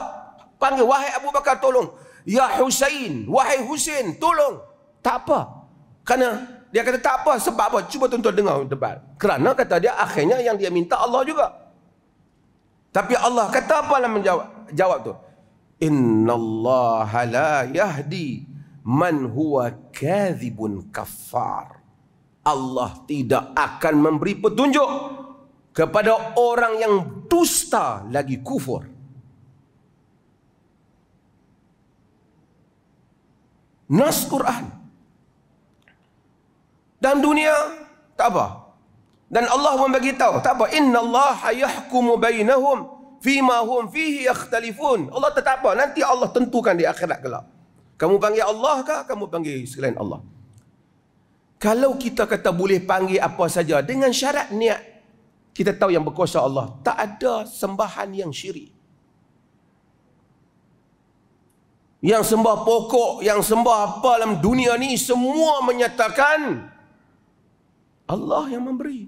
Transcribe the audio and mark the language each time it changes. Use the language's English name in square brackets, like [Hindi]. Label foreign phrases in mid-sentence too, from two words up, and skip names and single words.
[Malay] Panggil wahai Abu Bakar tolong. Ya Husain, wahai Husain tolong. Tak apa. Kerana dia kata tak apa, sebab apa? Cuba tuan-tuan dengar debat. Kerana kata dia akhirnya yang dia minta Allah juga. Tapi Allah kata apa dalam menjawab tu? [Arabic] إن الله لا يهدي من هو كاذب كفار. [Malay] Allah tidak akan memberi petunjuk kepada orang yang dusta lagi kufur. Nas Quran. Dan dunia tak apa. Dan Allah pun bagi tahu tak apa. [Arabic] إن الله يحكم بينهم فيما هم فيه يختلفون. [Malay] Allah tak apa, nanti Allah tentukan di akhirat kelak. Kamu panggil Allah kah, kamu panggil selain Allah? Kalau kita kata boleh panggil apa saja dengan syarat niat, kita tahu yang berkuasa Allah, tak ada sembahan yang syirik. Yang sembah pokok, yang sembah apa dalam dunia ni, semua menyatakan Allah yang memberi.